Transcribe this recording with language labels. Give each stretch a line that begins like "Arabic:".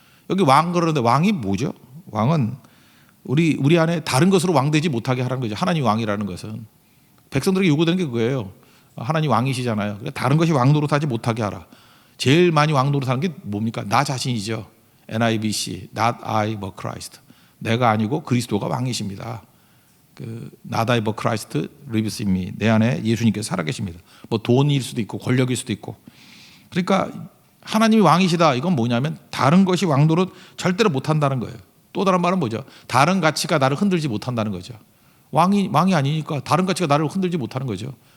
Korean: 여기 왕 그러는데 왕이 뭐죠? 왕은 우리 안에 다른 것으로 왕되지 못하게 하라는 거죠. 하나님 왕이라는 것은 백성들에게 요구되는 게 그거예요. 하나님 왕이시잖아요. 다른 것이 왕 노릇하지 못하게 하라. 제일 많이 왕 노릇하는 게 뭡니까? 나 자신이죠. NIBC,
English: not I but Christ.
Korean: 내가 아니고 그리스도가 왕이십니다.
English: not I but Christ lives in me.
Korean: 내 안에 예수님께서 살아계십니다. 뭐 돈일 수도 있고 권력일 수도 있고. 그러니까 하나님이 왕이시다. 이건 뭐냐면 다른 것이 왕 노릇 절대로 못한다는 거예요. 또 다른 말은 뭐죠? 다른 가치가 나를 흔들지 못한다는 거죠. 왕이 아니니까 다른 가치가 나를 흔들지 못하는 거죠.